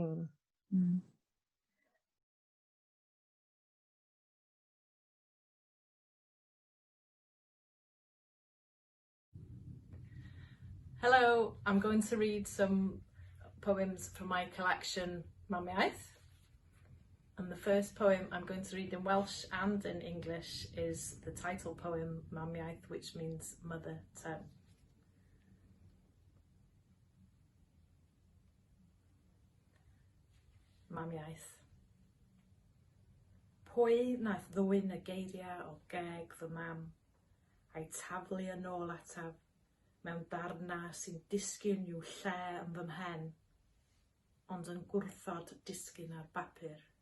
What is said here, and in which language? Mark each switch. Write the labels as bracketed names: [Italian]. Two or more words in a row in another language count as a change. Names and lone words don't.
[English] Hello, I'm going to read some poems from my collection Mamiaith. And the first poem I'm going to read in Welsh and in English is the title poem Mamiaith, which means mother tongue. Mamiaith. [Welsh] Pwy naeth ddwyn y geiriau o geg fy mam, a'i taflu yn ôl ataf, mewn darna sy'n disgyn i'w lle yn fy mhen, ond yn gwrthod disgyn ar bapur.